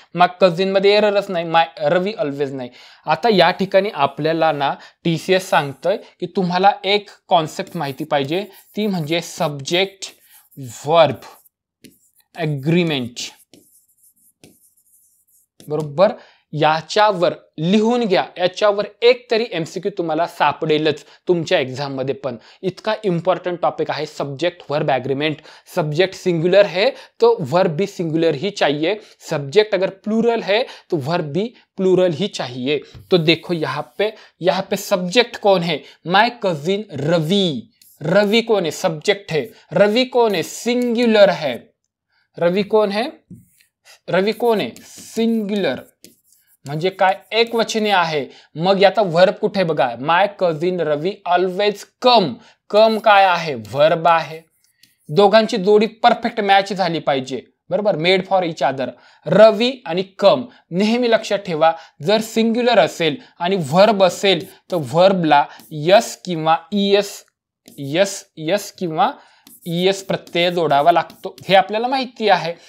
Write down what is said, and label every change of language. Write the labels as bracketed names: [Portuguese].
[Marathi] मग कझिनमध्ये एररच नाही, माय रवी ऑलवेज नाही. आता या ठिकाणी आपल्याला ना TCS सांगतंय की तुम्हाला एक कॉन्सेप्ट माहिती पाहिजे, ती म्हणजे सब्जेक्ट वर्ब ॲग्रीमेंट. बरोबर. याच्यावर लिहून घ्या, याच्यावर एक तरी MCQ तुम्हाला सापडेलच तुमच्या एक्झाम मध्ये. पण इतका इंपॉर्टंट टॉपिक आहे subject verb agreement. [Hindi] Subject singular है तो वर्ब भी सिंगुलर ही चाहिए, सब्जेक्ट अगर प्लूरल है तो वर्ब भी प्लूरल ही चाहिए. तो देखो यहाँ पे सब्जेक्ट कौन है, माय कजिन रवि. रवि कौन है, सब्जेक्ट है. रवि कौन है, सिंगुलर है. रवि कौन है, रवि कौन है, सिंगुलर. [Marathi] म्हणजे काय एकवचनी आहे. मग याचा व्हर्ब कुठे बघा, [English] My cousin Ravi always come. [Marathi] कम काय आहे, व्हर्ब आहे. दोघांची जोडी परफेक्ट मॅच झाली पाहिजे, बरोबर, [English] Made for each other. [Marathi] रवी आणि कम नेहमी लक्षात ठेवा, जर सिंग्युलर असेल आणि व्हर्ब असेल तर व्हर्बला यस किंवा यस किंवा ईएस प्रत्यय जोडावा लागतो, हे आपल्याला माहिती आहे.